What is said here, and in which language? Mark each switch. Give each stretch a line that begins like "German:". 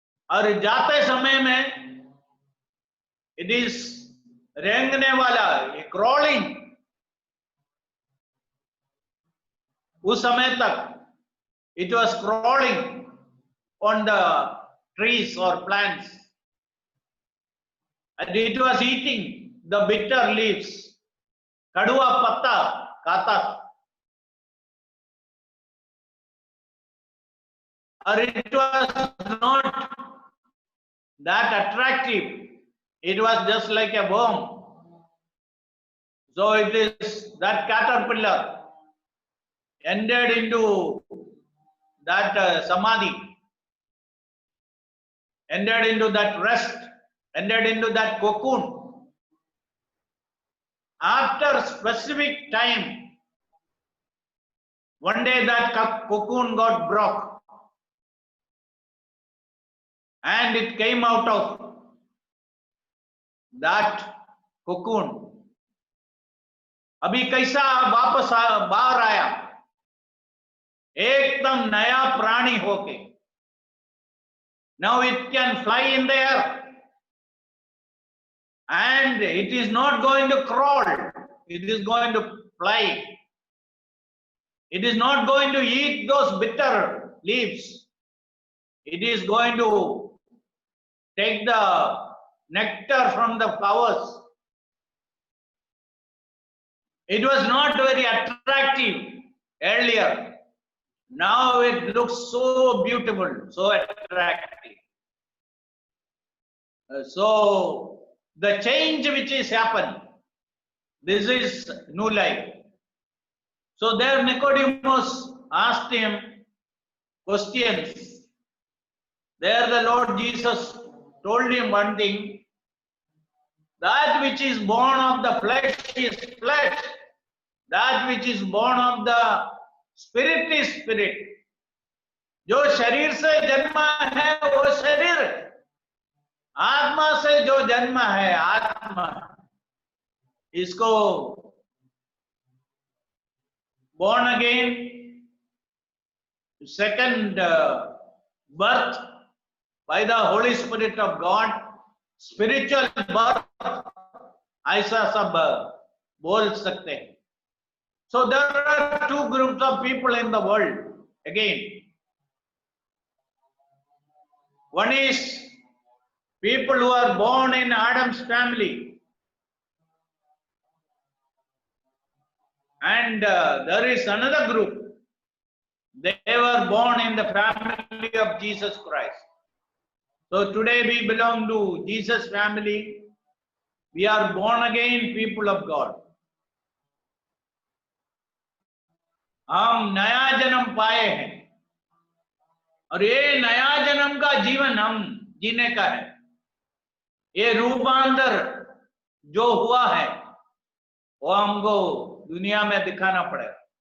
Hindi: और जाते समय में
English: it is
Hindi: रेंगने वाला,
English: crawling,
Hindi: उस समय तक
English: it was crawling on the trees or plants and it was eating the bitter leaves,
Hindi: कड़वा पत्ता खाता था। और
English: it was not that attractive, it was just like a worm. So it is that caterpillar ended into that samadhi, ended into that rest, ended into that cocoon. After specific time, one day that cocoon got broke and it came out of that cocoon.
Hindi: अभी कैसा वापस बाहर आया, एकदम नया प्राणी होके।
English: Now it can fly in the air and it is not going to crawl, it is going to fly. It is not going to eat those bitter leaves, it is going to take the nectar from the flowers. It was not very attractive earlier. Now it looks so beautiful, so attractive. So the change which is happened, this is new life. So there Nicodemus asked him questions. There the Lord Jesus told him one thing, that which is born of the flesh is flesh, that which is born of the spirit is spirit.
Hindi: जो शरीर से जन्मा है वो शरीर, आत्मा से जो जन्मा है आत्मा। इसको
English: born again, second birth by the Holy Spirit of God, spiritual birth,
Hindi: ऐसा सब बोल सकते हैं।
English: So there are two groups of people in the world again. One is people who are born in Adam's family, and there is another group They were born in the family of Jesus Christ. So today we belong to Jesus family. We are born again people of God.
Hindi: हम नया जन्म पाए हैं और ये नया जन्म का जीवन हम जीने का है। ये रूपांतर जो हुआ है वो हमको दुनिया में दिखाना पड़ेगा।